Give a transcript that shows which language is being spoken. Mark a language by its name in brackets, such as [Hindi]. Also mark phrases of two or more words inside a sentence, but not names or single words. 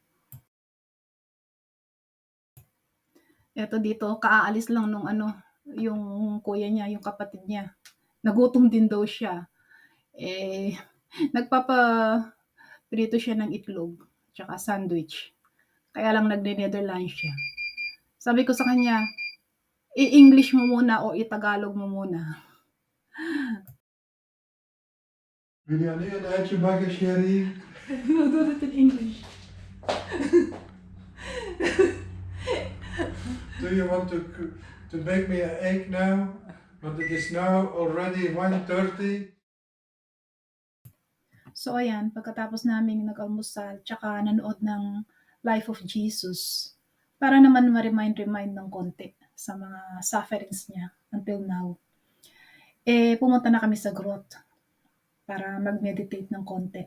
[Filipino] Eto dito, kaalis lang nung yung kuya niya, yung kapatid niya. Nagutom din daw siya. Eh, nagpapaprito siya ng itlog, tsaka sandwich. Kaya lang nagne-Netherlands siya. Sabi ko sa kanya, i-English mo muna o i-Tagalog mo muna. [Dutch] Wil je nu een eitje bakken, Sherry? [English] No, do it in English. Do you want to make me an egg now? But it is now already 1:30. [Filipino] So ayan, pagkatapos namin nag-almusal tsaka nanood ng Life of Jesus, para naman ma-remind ng konti sa mga sufferings niya [English] until now. [Filipino] Pumunta na kami sa grotto para mag-meditate ng konti.